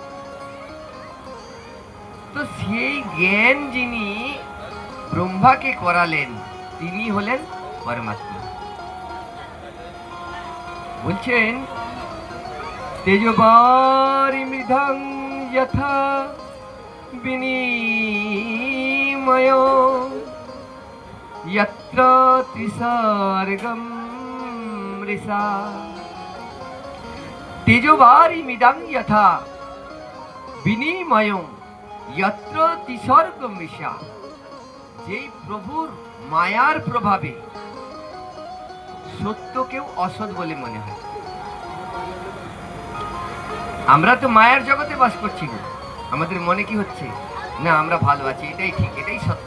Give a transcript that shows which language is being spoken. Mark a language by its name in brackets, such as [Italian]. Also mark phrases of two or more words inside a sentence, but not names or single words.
[Bangla] তো সেই জ্ঞান যিনি ব্রহ্মাকে করালেন তিনি হলেন পরমাত্মা। বলছেন [Sanskrit] তেজবারি মৃধাং যথা বিনিময় यत्र त्रिसर्गं मृषा तेजोवारिमिदं यथा विनिमयं यत्र त्रिसर्गं मृषा, [Bangla] যেই প্রভুর মায়ার প্রভাবে সত্যকেও অসৎ বলে মনে হয়। আমরা তো মায়ার জগতে বাস করছি, আমাদের মনে কি হচ্ছে, না আমরা ভালো আছি, এটাই ঠিক, এটাই সত্য।